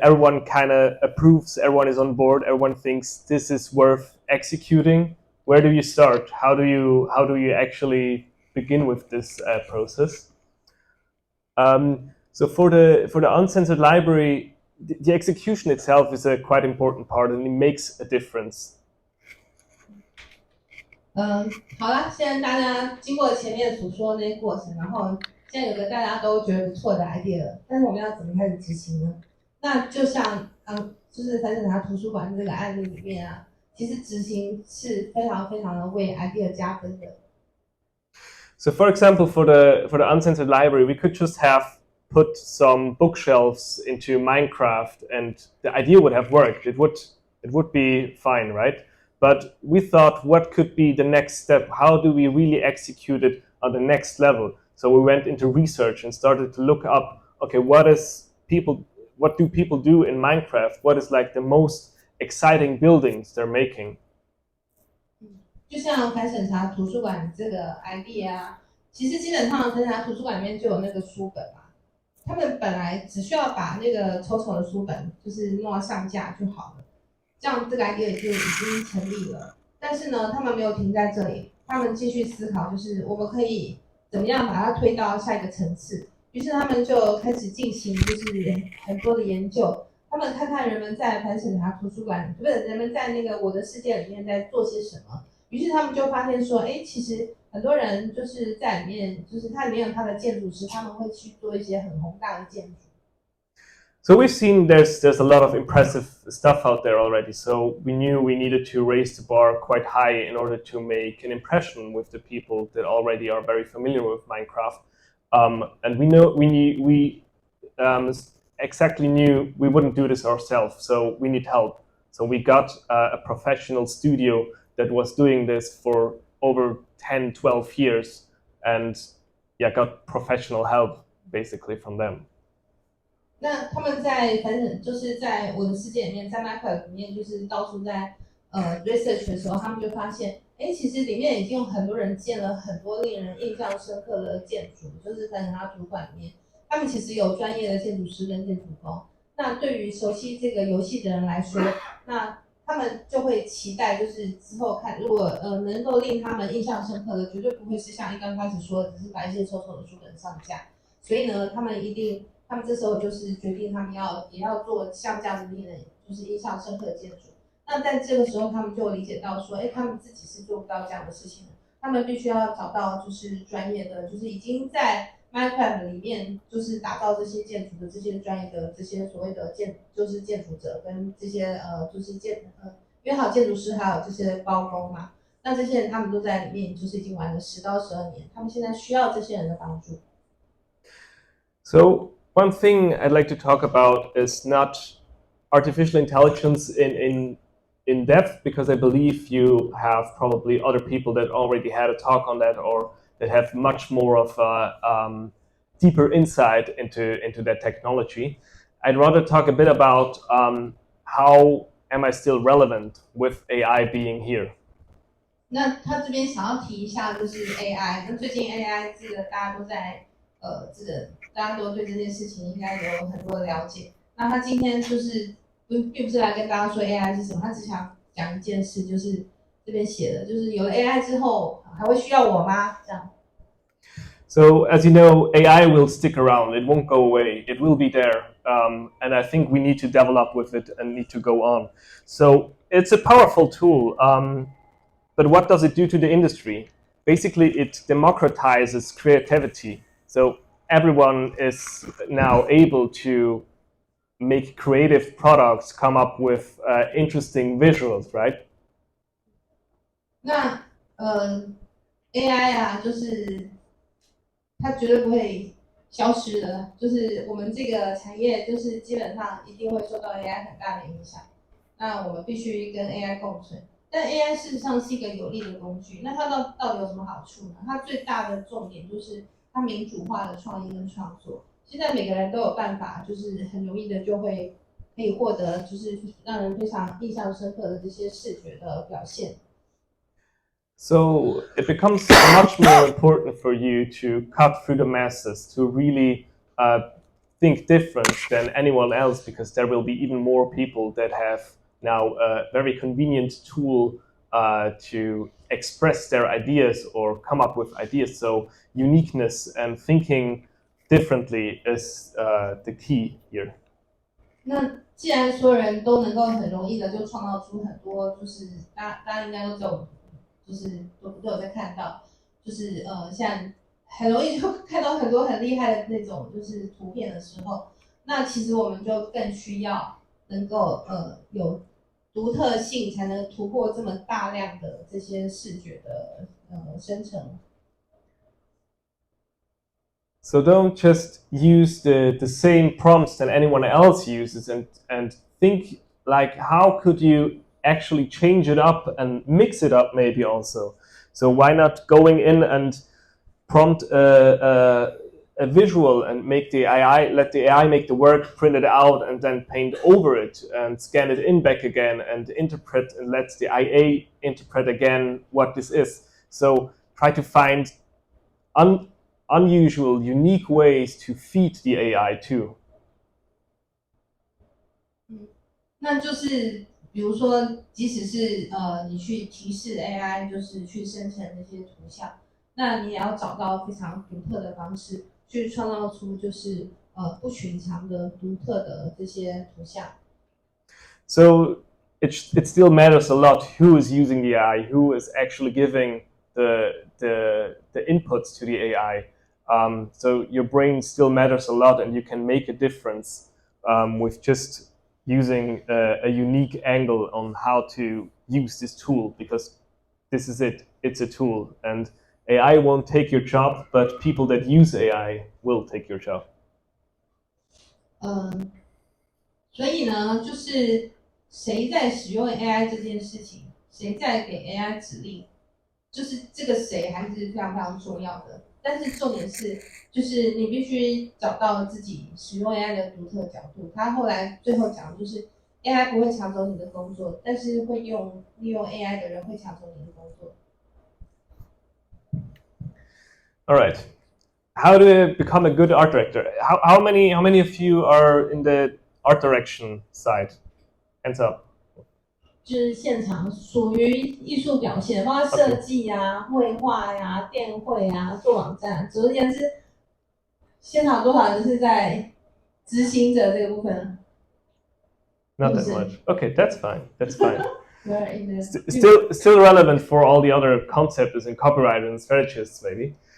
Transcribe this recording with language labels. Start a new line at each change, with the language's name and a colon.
English: Everyone kind of approves. Everyone is on board. Everyone thinks this is worth executing. Where do you start? How do you actually begin with this process? So for the uncensored library, the execution itself is a quite important part, and it makes a difference.
Chinese: 好了，现在大家经过前面所说的那些过程，然后现在有个大家都觉得不错的 idea 了，但是我们要怎么开始执行呢？那就像就是反审查图书馆这个案例里面啊，其实执行是非常非常的为 idea 加分的。
English: So for example, for the uncensored library, we could just have put some bookshelves into Minecraft, and the idea would have worked. It would be fine, right? But we thought, what could be the next step? How do we really execute it on the next level? So we went into research and started to look up, okay, what do people do in Minecraft? What is like the most exciting buildings they're making?
Chinese: 就像反审查图书馆这个 idea 啊，其实基本上反审查图书馆里面就有那个书本嘛，他们本来只需要把那个丑丑的书本就是弄到上架就好了。这样这个 idea 就已经成立了，但是呢，他们没有停在这里，他们继续思考，就是我们可以怎么样把它推到下一个层次。于是他们就开始进行就是很多的研究，他们看看人们在反审查图书馆，不是人们在那个我的世界里面在做些什么。于是他们就发现说，其实很多人就是在里面，就是它里面有他的建筑师，他们会去做一些很宏大的建筑。
English: So we've seen there's a lot of impressive stuff out there already. So we knew we needed to raise the bar quite high in order to make an impression with the people that already are very familiar with Minecraft. And we exactly knew we wouldn't do this ourselves. So we need help. So we got a professional studio that was doing this for over 10, 12 years, and got professional help basically from them.
Chinese: 那他们就是在我的世界里面，在 Minecraft 里面，就是到处在research 的时候，他们就发现，其实里面已经有很多人建了很多令人印象深刻的建筑，就是在他图书馆里面，他们其实有专业的建筑师跟建筑工。那对于熟悉这个游戏的人来说，那他们就会期待，就是之后看，如果能够令他们印象深刻的，绝对不会是像刚开始说的，只是把一些丑丑的书本上架。所以呢，他们这时候就是决定，他们也要做像这样子令人就是印象深刻的建筑。那在这个时候，他们就理解到说，他们自己是做不到这样的事情的，他们必须要找到就是专业的，就是已经在 Minecraft 里面就是打造这些建筑的这些专业的这些所谓的建筑者跟这些就是约好建筑师还有这些包工嘛，那这些人他们都在里面，就是已经玩了10到12年，他们现在需要这些人的帮助。
English: So one thing I'd like to talk about is not artificial intelligence in depth, because I believe you have probably other people that already had a talk on that, or that have much more of a deeper insight into that technology. I'd rather talk a bit about how am I still relevant with AI being here.
Chinese: 那他这边想要提一下就是 AI， 那最近 AI 这个大家都在大家都对这件事情应该有很多的了解。那他今天就是并不是来跟大家说 AI 是什么，他只想讲一件事，就是这边写的，就是有了 AI 之后还会需要我吗？这样。
English: So as you know, AI will stick around. It won't go away. It will be there. And I think we need to develop with it and need to go on. So it's a powerful tool. But what does it do to the industry? Basically, it democratizes creativity. So everyone is now able to make creative products, come up with interesting visuals, right?
Chinese: 那AI 啊，就是它绝对不会消失的，就是我们这个产业就是基本上一定会受到 AI 很大的影响。那我们必须跟 AI 共存。但 AI 事实上是一个有利的工具，那它到底有什么好处呢？它最大的重点就是它民主化的创意跟创作。现在每个人都有办法，就是很容易的就会可以获得，就是让人非常印象深刻的这些视觉的表现。
English: So it becomes much more important for you to cut through the masses, to really think different than anyone else, because there will be even more people that have now a very convenient tool to express their ideas or come up with ideas. So uniqueness and thinking differently is the key here.
Chinese: 那既然所有人都能够很容易的就创造出很多，就是大家应该都有，就是都有在看到，就是像很容易就看到很多很厉害的那种就是图片的时候，那其实我们就更需要能够有独特性，才能突破这么大量的这些视觉的生成。
English: So don't just use the same prompts that anyone else uses and think like, how could you actually change it up and mix it up maybe also? So why not going in and prompt a visual and make the AI, let the AI make the work, print it out, and then paint over it and scan it in back again and interpret and let the IA interpret again what this is. So try to find unusual, unique ways to feed the AI too.
Chinese: 那就是比如说，即使是你去提示 AI， 就是去生成那些图像，那你也要找到非常独特的方式，去创造出就是不寻常的、独特的这些图像。
English: So it still matters a lot who is using the AI, who is actually giving the inputs to the AI. So your brain still matters a lot, and you can make a difference with just using a unique angle on how to use this tool, because this is it. It's a tool, and AI won't take your job, but people that use AI will take your job.
Chinese: 所以呢，就是谁在使用 AI 这件事情，谁在给 AI 指令，就是这个谁还是非常非常重要的。但是重点是，就是你必须找到自己使用 AI 的独特角度。他后来最后讲的就是 AI 不会抢走你的工作，但是利用 AI 的人会抢走你的工作。
English: All right. How to become a good art director? How many of you are in the art direction side? Hands up.
Chinese: 就是现场属于艺术表现，包括设计啊、绘画呀、电绘啊、做网站。总而言之，现场多少人是在执行者这个部分？
English: Not that much. Okay, that's fine. That's fine. Still Still relevant for all the other concepts in copyright and strategists, maybe.